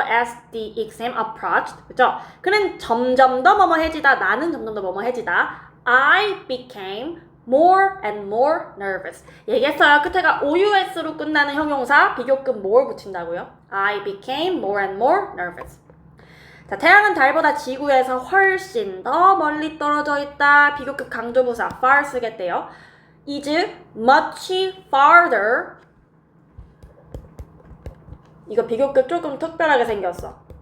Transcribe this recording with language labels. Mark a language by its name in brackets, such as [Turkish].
[English] As the exam approached, [Korean] 그죠? 그는 점점 더 뭐뭐해지다. 나는 점점 더 뭐뭐해지다. [English] I became more and more nervous. [Korean] 얘기했어요. 끝에가 OUS로 끝나는 형용사 비교급 more 붙인다고요. [English] I became more and more nervous. [Korean] 자, 태양은 달보다 지구에서 훨씬 더 멀리 떨어져 있다. 비교급 강조부사 far 쓰겠대요. [English] is much farther. [Korean] 이거 비교급 조금 특별하게 생겼어.